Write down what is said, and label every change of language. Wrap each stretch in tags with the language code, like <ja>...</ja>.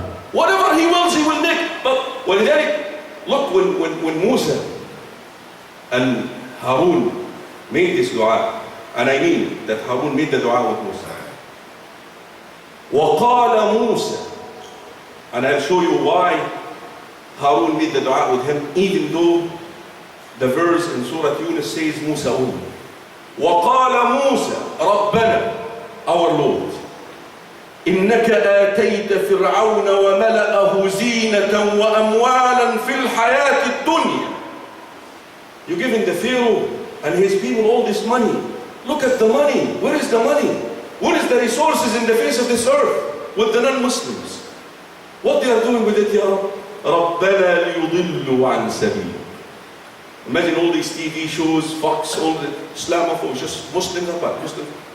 <en>Whatever He wills, He will make. But look, when Musa and Harun made this dua, and I mean that Harun made the dua with Musa.</en> <ar>وَقَالَ مُوسَى.</ar> <en>And I'll show you why Harun made the dua with him, even though the verse in Surah Yunus says Musa only.</en> <ar>وَقَالَ مُوسَى رَبَّنَا,</ar> <en>our Lord,</en> <ar>إِنَّكَ آتَيْتَ فِرْعَوْنَ وَمَلَأَهُ زِينَةً وَأَمْوَالًا فِي الْحَيَاةِ الدُّنْيَا.</ar> <en>You're giving the Pharaoh and his people all this money. Look at the money. Where is the money? Where is the resources in the face of this earth with the non-Muslims? What they are doing with it, Ya Rab?</en> <ar>رَبَّنَا لِيُضِلُّوا عَنْ سَبِيلِ.</ar> <en>Imagine all these TV shows, Fox, all the Islamophobes, just Muslims are bad, Muslims.</en>